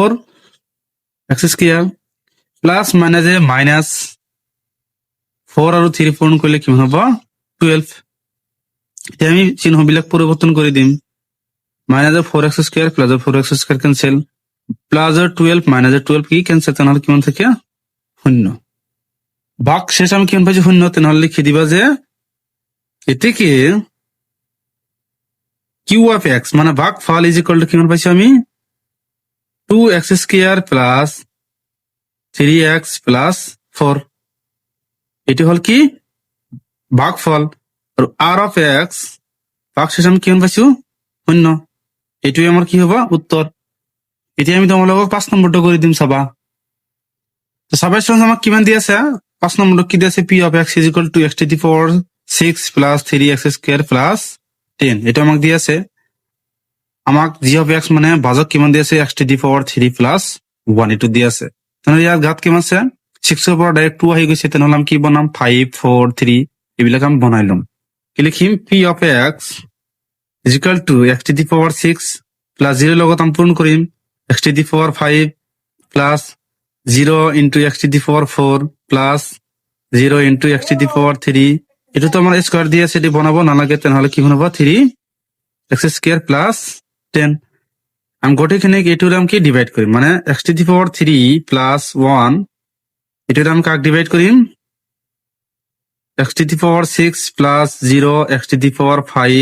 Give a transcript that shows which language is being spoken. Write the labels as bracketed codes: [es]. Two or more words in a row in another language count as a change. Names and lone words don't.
[en] 4x square plus [as] মাইনাসে মাইনাস 4 আৰু 3 পূৰণ কৰিলে কিমান হ'ব? 12। এতিয়া আমি চিহ্নবিলাক পৰিৱৰ্তন কৰি দিম। মাইনাসৰ [en] 4x square [as] প্লাসৰ [en] 4x square [as] কেনসেল, প্লাসৰ 12 মাইনাসৰ 12 কি কেনসেল, তেনেহলে কিমান থাকে? 0। ভাগ শেষ আমি কিমান পাইছো? 0। তেনেহলে লিখি দিবা যে এটিকে [en] Q of x, [as] মানে ভাগফল [en] is equal to [as] কিমান পাইছো আমি? [en] 2x square plus 3x plus 4. [as] এটি হল কি ভাগফল। আর [en] R of x [as] ভাগশেষ আমি কিমান পাইছো? 0। এটুই আমার কি হব? উত্তর। এতিয়া আমি তোমালোকক 5 নম্বৰটো কৰি দিম চাবা। তো সাবস্টিটিউশন আমাক কিমান দি আছে? 5 নম্বৰটো কি দি আছে? [en] P of x is equal to x to the power 6 plus 3x square plus 10. [as] এটা আমাক দি আছে। আমাক [en] g of x [as] মানে ভাজক কিমান দি আছে? [en] x to the power 3 plus 1 [as] এটো দি আছে। তেনেহলে ইয়াৰ ঘাত কিমান আছে? 6ৰ পৰা ডাইৰেক্ট 2 আহি গৈছে, তেনেহলে আমি কি বনাম? 5 4 3 এইবিলাক আমি বনাই লম। কি লিখিম? [en] P of x is equal to x to the power 6 plus 0 [as] লগত আমি পূৰণ কৰিম [en] x to the power 5 plus 0 into x to the power 4 plus 0 into x to the power 3 [bn] এটা তো আমার স্কোয়ার দিয়ে সেটি বানাবো না লাগে তাহলে কি বানাবো [en] 3 x square plus 10 [bn] আমি গোটেখানে এটুর আমি কি ডিভাইড করি মানে [en] x to the power 3 plus 1 [bn] এটুর আমি কাক ডিভাইড করি [en] x to the power 6 plus 0 x to the power 5